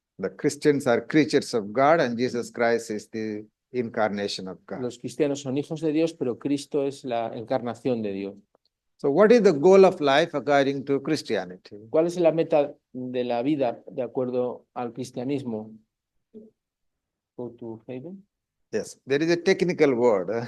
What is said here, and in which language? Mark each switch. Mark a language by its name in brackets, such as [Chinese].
[English] The Christians are creatures of God and Jesus Christ is the incarnation of God. [Spanish] Los cristianos son hijos de Dios, pero Cristo es la encarnación de Dios. [English] So what is the goal of life according to Christianity? [Spanish] ¿Cuál es la meta de la vida de acuerdo al cristianismo? [English] Go to heaven. Yes, there is a technical word.